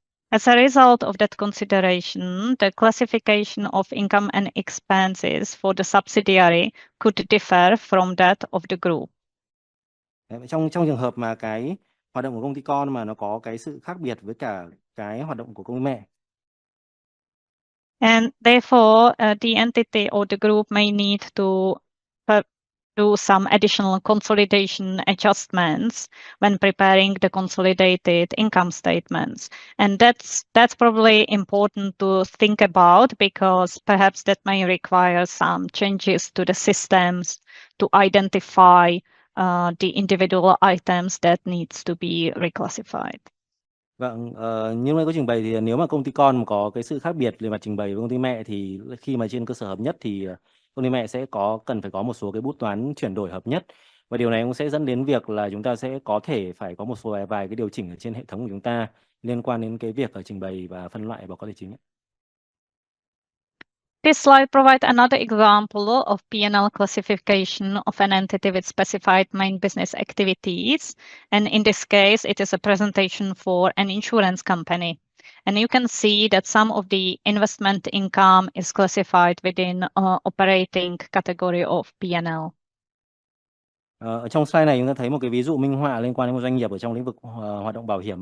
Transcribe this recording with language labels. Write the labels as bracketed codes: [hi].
[en] As a result of that consideration, the classification of income and expenses for the subsidiary could differ from that of the group. [vi] Trong trường hợp mà cái hoạt động của công ty con mà nó có cái sự khác biệt với cả cái hoạt động của công ty mẹ. [en] And therefore, the entity or the group may need to do some additional consolidation adjustments when preparing the consolidated income statements. And that's probably important to think about, because perhaps that may require some changes to the systems to identify the individual items that needs to be reclassified. [vi] Vâng, như tôi có trình bày thì nếu mà công ty con mà có cái sự khác biệt về mặt trình bày với công ty mẹ, thì khi mà trên cơ sở hợp nhất thì công ty mẹ sẽ cần phải có một số cái bút toán chuyển đổi hợp nhất, và điều này cũng sẽ dẫn đến việc là chúng ta sẽ có thể phải có một số vài cái điều chỉnh ở trên hệ thống của chúng ta liên quan đến cái việc trình bày và phân loại báo cáo tài chính. [en] This slide provides another example of P&L classification of an entity with specified main business activities. And in this case, it is a presentation for an insurance company. And you can see that some of the investment income is classified within operating category of P&L. [vi] Ở trong slide này chúng ta thấy một cái ví dụ minh họa liên quan đến một doanh nghiệp ở trong lĩnh vực hoạt động bảo hiểm.